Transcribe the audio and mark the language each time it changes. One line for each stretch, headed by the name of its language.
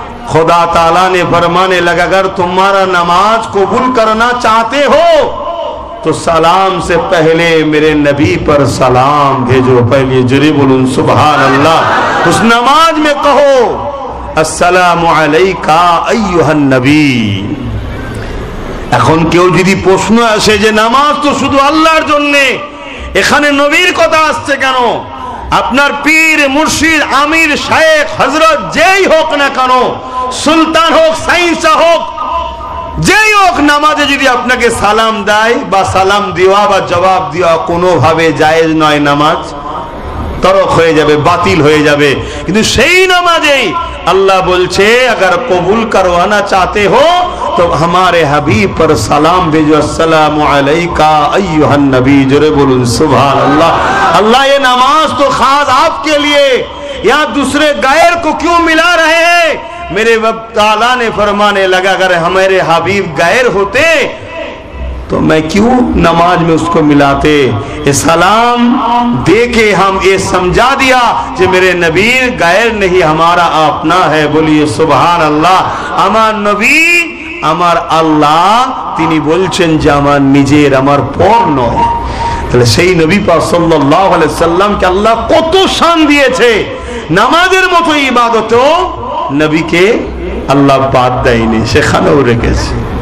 Hindi: खुदा ताला ने फरमाने लगा अगर तुम्हारा नमाज कबूल करना चाहते हो तो सलाम से पहले मेरे नबी पर सलाम भेजो। पहले जरी बोलूं सुभान अल्लाह। उस नमाज में कहो
Arabic: अस्सलामु अलैका अय्युहन नबी।
Bangla: এখন কেউ যদি প্রশ্ন আসে যে নামাজ তো শুধু আল্লাহর জন্য, এখানে নবীর কথা আসছে কেন? আপনার পীর মুর্শিদ আমির শায়েখ হযরত যেই হোক না কেন, সুলতান হোক সাইন্সা হোক যেই হোক, নামাজে যদি আপনাকে সালাম দেয় বা সালাম দেওয়া বা জবাব দেওয়া কোনোভাবে জায়েজ নয়, নামাজ তরক হয়ে যাবে, বাতিল হয়ে যাবে। কিন্তু সেই নামাজেই
Hindi: अल्लाह बोलছে अगर कबूल करवाना चाहते हो तो हमारे हबीब पर सलाम भेजो अस्सलामु अलैका अय्युहन नबी। जोरे बोलूं सुभान अल्लाह। अल्लाह ये नमाज तो खास आपके लिए, यहाँ दूसरे गैर को क्यों मिला रहे हैं? मेरे रब ताला ने फरमाने लगा अगर हमारे हबीब गैर होते तो मैं क्यों नमाज में उसको मिलाते। ये सलाम दे के हम ये समझा दिया कि मेरे नबी गैर नहीं, हमारा अपना है। बोलिए सुभान अल्लाह।
Bangla: আমার নবী আমার আল্লাহ, তিনি বলছেন যে আমার নিজের, আমার পর নয়। তাহলে সেই নবী পাক সাল্লাল্লাহু আলাইহি সাল্লামকে আল্লাহ কত শান দিয়েছে। নামাজের মতো ইবাদতও নবীকে আল্লাহ বাদ দেয়নি, সেখানেও রেখেছে।